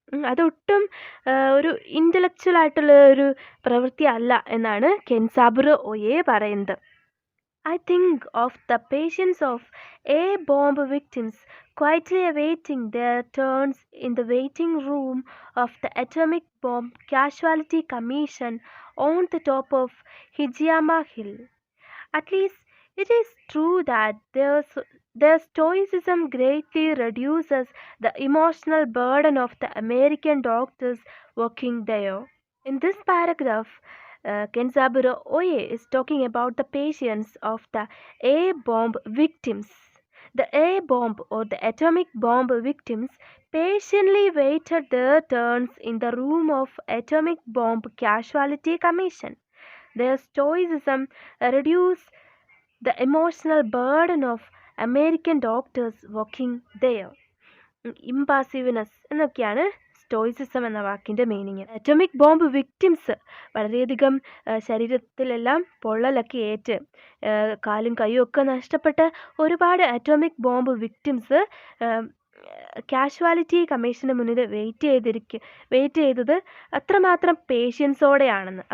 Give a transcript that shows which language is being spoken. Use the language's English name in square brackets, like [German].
[Malayalam] അതൊട്ടും ഒരു ഇൻ്റലക്ച്വൽ ആയിട്ടുള്ള ഒരു പ്രവൃത്തി അല്ല എന്നാണ് കെൻസാബുറോ ഒയെ പറയുന്നത്. [English] I think of the patience of A-bomb victims quietly awaiting their turns in the waiting room of the Atomic Bomb Casualty Commission on the top of Hijiyama Hill. At least it is true that their stoicism greatly reduces the emotional burden of the American doctors working there. In this paragraph, Kenzaburo Oye is talking about the patience of the A-bomb victims. The A-bomb or the atomic bomb victims patiently waited their turns in the room of Atomic Bomb Casualty Commission. Their stoicism reduced the emotional burden of American doctors working there. [Malayalam] ഇമ്പാസീവ്നെസ് എന്നൊക്കെയാണ് stoicism എന്ന വാക്കിൻ്റെ meaning. Atomic bomb victims വളരെയധികം ശരീരത്തിലെല്ലാം പൊള്ളലൊക്കെ ഏറ്റ് കാലും കൈയും ഒക്കെ നഷ്ടപ്പെട്ട ഒരുപാട് atomic bomb victims casualty commission മുന്നിൽ വെയിറ്റ് ചെയ്തത് അത്രമാത്രം പേഷ്യൻസോടെയാണെന്ന്.